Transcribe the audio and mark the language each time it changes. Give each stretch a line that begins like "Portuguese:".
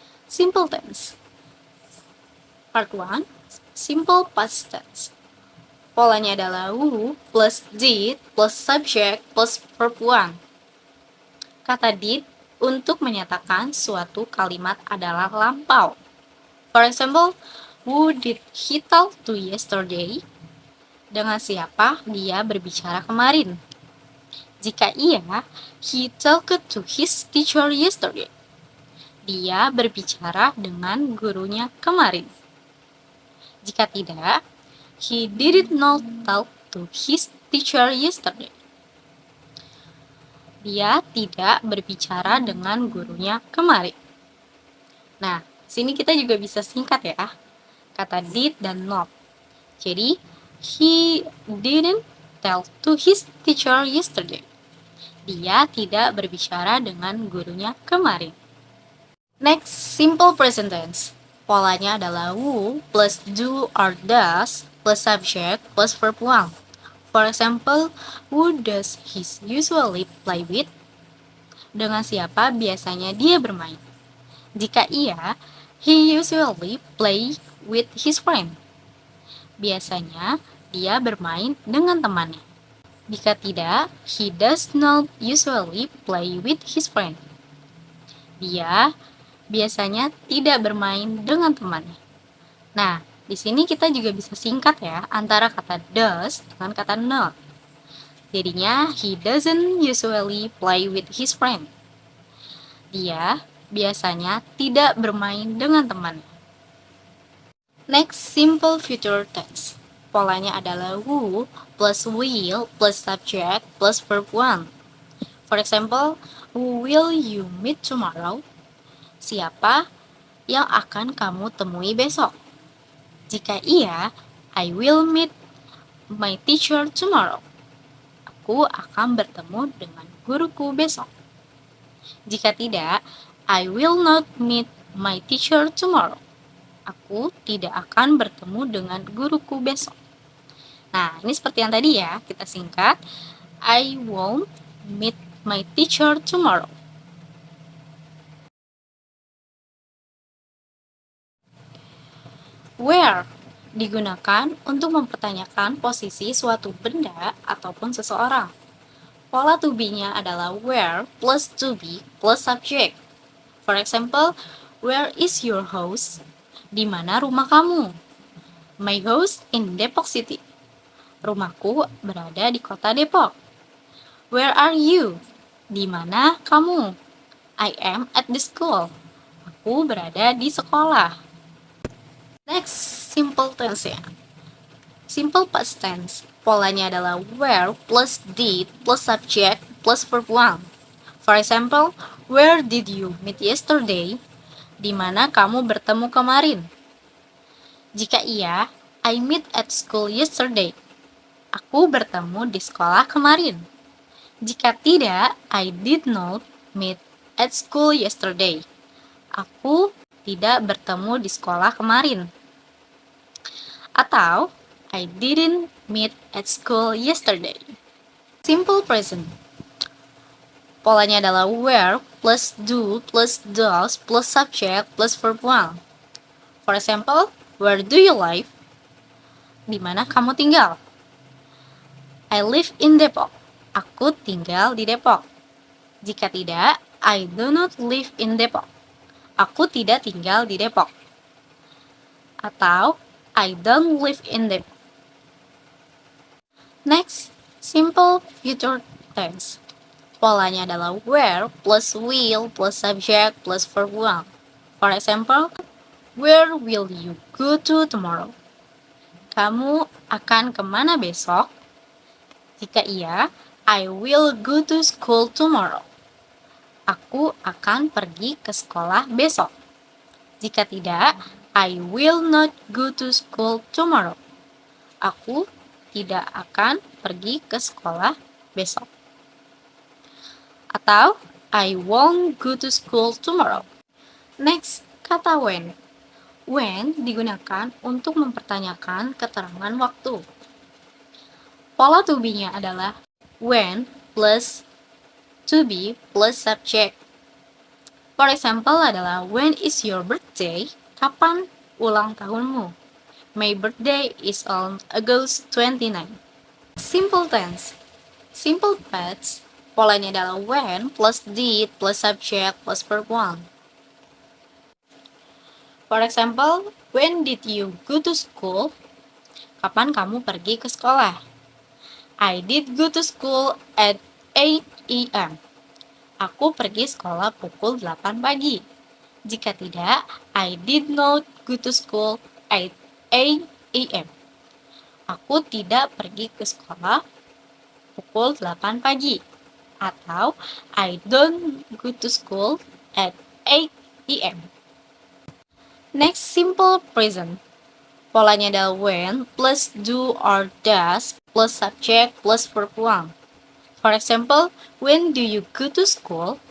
English: Simple tense. Part 1. Simple past tense.
Indonesian: Polanya adalah who plus did plus subject plus verb 1. Kata did untuk menyatakan suatu kalimat adalah lampau.
English: For example, who did he talk to yesterday?
Indonesian: Dengan siapa dia berbicara kemarin? Jika iya,
English: he talked to his teacher yesterday.
Indonesian: Dia berbicara dengan gurunya kemarin. Jika tidak,
English: he did not talk to his teacher yesterday.
Indonesian: Dia tidak berbicara dengan gurunya kemarin. Nah, sini kita juga bisa singkat ya, kata did dan not.
English: Jadi, he didn't tell to his teacher yesterday.
Indonesian: Dia tidak berbicara dengan gurunya kemarin.
English: Next, simple present tense.
Indonesian: Polanya adalah who plus do or does plus subject plus verb 1.
English: For example, who does he usually play with?
Indonesian: Dengan siapa biasanya dia bermain? Jika iya,
English: he usually play with his friend.
Indonesian: Biasanya dia bermain dengan temannya. Jika tidak,
English: he does not usually play with his friend.
Indonesian: Dia biasanya tidak bermain dengan temannya. Nah, di sini kita juga bisa singkat ya antara kata does dengan kata not.
English: Jadinya, he doesn't usually play with his friend.
Indonesian: Dia biasanya tidak bermain dengan temannya.
English: Next, simple future tense.
Indonesian: Polanya adalah who plus will plus subject plus verb 1.
English: For example, who will you meet tomorrow?
Indonesian: Siapa yang akan kamu temui besok? Jika iya,
English: I will meet my teacher tomorrow.
Indonesian: Aku akan bertemu dengan guruku besok. Jika tidak,
English: I will not meet my teacher tomorrow.
Indonesian: Aku tidak akan bertemu dengan guruku besok. Nah, ini seperti yang tadi ya, kita singkat.
English: I won't meet my teacher tomorrow.
Indonesian: Where digunakan untuk mempertanyakan posisi suatu benda ataupun seseorang. Pola to be-nya adalah where plus to be plus subject.
English: For example, where is your house?
Indonesian: Di mana rumah kamu?
English: My house in Depok City.
Indonesian: Rumahku berada di kota Depok.
English: Where are you?
Indonesian: Di mana kamu?
English: I am at the school.
Indonesian: Aku berada di sekolah.
English: Next, simple tense
Indonesian: ya.
English: Simple past tense.
Indonesian: Polanya adalah where plus did plus subject plus verb 1.
English: For example, where did you meet yesterday?
Indonesian: Di mana kamu bertemu kemarin? Jika iya,
English: I meet at school yesterday.
Indonesian: Aku bertemu di sekolah kemarin. Jika tidak,
English: I did not meet at school yesterday.
Indonesian: Aku tidak bertemu di sekolah kemarin. Atau, I didn't meet at school yesterday.
English: Simple present.
Indonesian: Polanya adalah where plus do plus does plus subject plus verb 1.
English: For example, where do you live?
Indonesian: Di mana kamu tinggal?
English: I live in Depok.
Indonesian: Aku tinggal di Depok. Jika tidak,
English: I do not live in Depok.
Indonesian: Aku tidak tinggal di Depok.
English: Atau, I don't live in Depok. Next, simple future tense.
Indonesian: Polanya adalah where plus will plus subject plus verb 1.
English: For example, where will you go to tomorrow?
Indonesian: Kamu akan kemana besok? Jika iya,
English: I will go to school tomorrow.
Indonesian: Aku akan pergi ke sekolah besok. Jika tidak,
English: I will not go to school tomorrow.
Indonesian: Aku tidak akan pergi ke sekolah besok.
English: Atau, I won't go to school tomorrow.
Indonesian: Next, kata when. When digunakan untuk mempertanyakan keterangan waktu. Pola to be-nya adalah when plus
English: to be plus subject. For example adalah when is your birthday?
Indonesian: Kapan ulang tahunmu?
English: My birthday is on August 29. Simple tense. Simple past,
Indonesian: polanya adalah when plus did plus subject plus verb 1.
English: For example, when did you go to school?
Indonesian: Kapan kamu pergi ke sekolah?
English: I did go to school at 8 a.m.
Indonesian: Aku pergi sekolah pukul 8 pagi. Jika tidak,
English: I did not go to school at 8 a.m.
Indonesian: Aku tidak pergi ke sekolah pukul 8 pagi.
English: Atau I don't go to school at 8 a.m. Next, simple present.
Indonesian: Polanya adalah when plus do or does plus subject plus verb 1.
English: For example, when do you go to school?